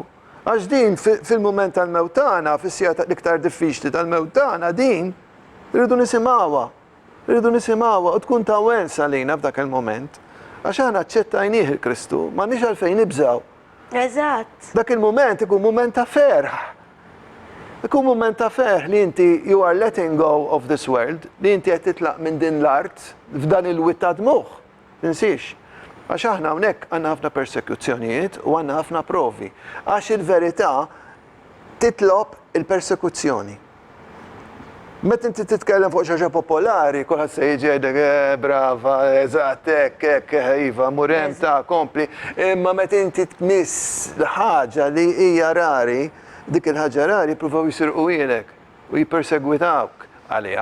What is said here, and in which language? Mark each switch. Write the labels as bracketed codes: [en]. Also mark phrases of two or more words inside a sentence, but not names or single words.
[mt] Għax din fil-mument tal-mewt tagħna, fis-sija l-iktar diffiċli tal-mewt tagħna, din irridu nisimgħuha u tkun ta' wensa lina f'dak il-mument. Għax aħna aċċettajnieh il-Kristu, m'għandniex għalfejn nibżgħu. Eżatt. Dak il-moment ikun moment ta' ferħ. Ikun moment ta' ferħ li inti [en] you are letting go of this world, [mt] li inti qed titlaq minn din l-art f'dan il-witt ta' dmuħ. Tinsix. Għax aħna hawnhekk għandna ħafna persekuzzjonijiet u għandna ħafna provi. Għax il-verità titlob il-persekuzzjoni. Meta inti titkellem fuq xi ħaġa popolari, kulħadd se jiġi jgħidlek brava, eżatt hekk, iva, murem ta' kompli, imma meta inti tmiss ħaġa li hija rari, dik il-ħaġa rari jippruvaw jisirqu ilek u jippersegwitawk għaliha.